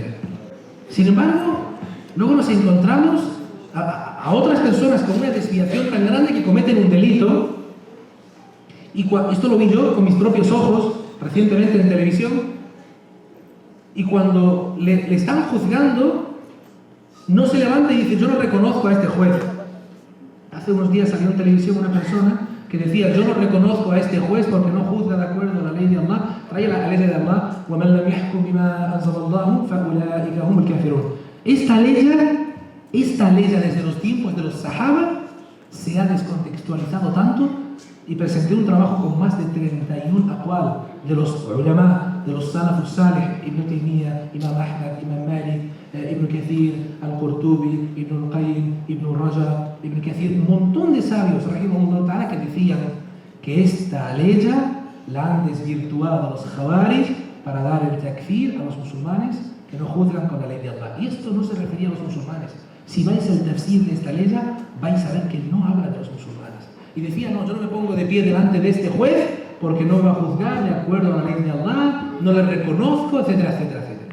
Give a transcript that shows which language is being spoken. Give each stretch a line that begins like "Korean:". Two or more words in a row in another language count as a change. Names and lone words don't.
Spanish: Sin embargo, luego nos encontramos a otras personas con una desviación tan grande que cometen un delito, y esto lo vi yo con mis propios ojos recientemente en televisión, y cuando le están juzgando, no se levanta y dice, yo no reconozco a este juez. Hace unos días salió en televisión una persona que decía, yo no reconozco a este juez porque no juzga de acuerdo a la ley de Allah, trae la ley de Allah,
Arabic: وَمَنْ لَمْ يَحْكُمْ بِمَا أَنزَلَ اللَّهُ فَأُولَٰئِكَ هُمُ الْكَافِرُونَ.
Spanish: Esta ley desde los tiempos de los Sahaba se ha descontextualizado tanto, y presenté un trabajo con más de 31 aqwal de los ulama, de los
Arabic: السلف الصالح,
Spanish: Ibn Taymiyyah, Imam Ahmad, Imam Malik, Ibn Kathir, Al-Qurtubi, Ibn Al-Qayyim, Ibn Rajab, Ibn Kathir, un montón de sabios,
Arabic: رحمه الله تعالى,
Spanish: que decían que esta ley la han desvirtuado a los Khawarij para dar el takfir a los musulmanes que no juzgan con la ley de Allah. Y esto no se refería a los musulmanes. Si vais al tafsir de esta ley, vais a ver que no habla de los musulmanes. Y decía, no, yo no me pongo de pie delante de este juez porque no me va a juzgar de acuerdo a la ley de Allah, no le reconozco, etcétera, etcétera, etcétera.